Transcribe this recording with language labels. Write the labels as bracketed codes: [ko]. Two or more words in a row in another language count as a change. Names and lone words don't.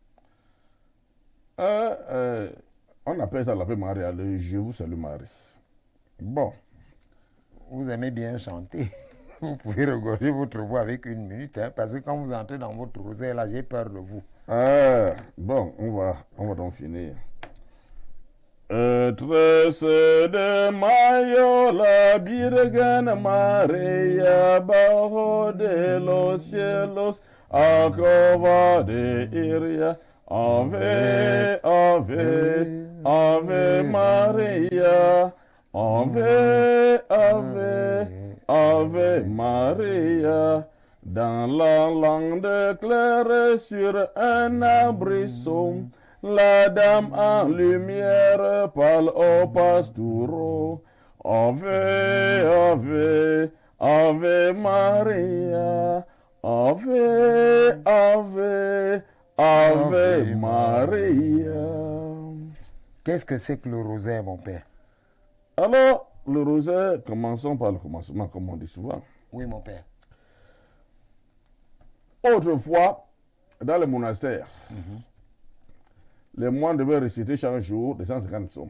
[fr] On appelle ça la Vierge Marie, le Je vous salue Marie. Bon. Vous aimez bien chanter. Vous pouvez regorger votre voix avec 1 minute, parce que quand vous entrez dans votre rosaire, là, j'ai peur de vous. Bon, on va donc finir. [es] Trece de mayo la Virgen María bajo de los cielos acaba de iria. [la] Ave, ave, ave María. Ave, ave, ave María. [fr] Dans la lande claire sur un abrisson, la dame en lumière parle au pastoreau. [la] Ave, ave, ave Maria. Ave, ave, ave Maria. [fr] Qu'est-ce que c'est que le rosaire, mon père? Alors, le rosaire, commençons par le commencement, comme on dit souvent. Oui, mon père. Autrefois, dans le monastère, les moines devaient réciter chaque jour des 150 psaumes.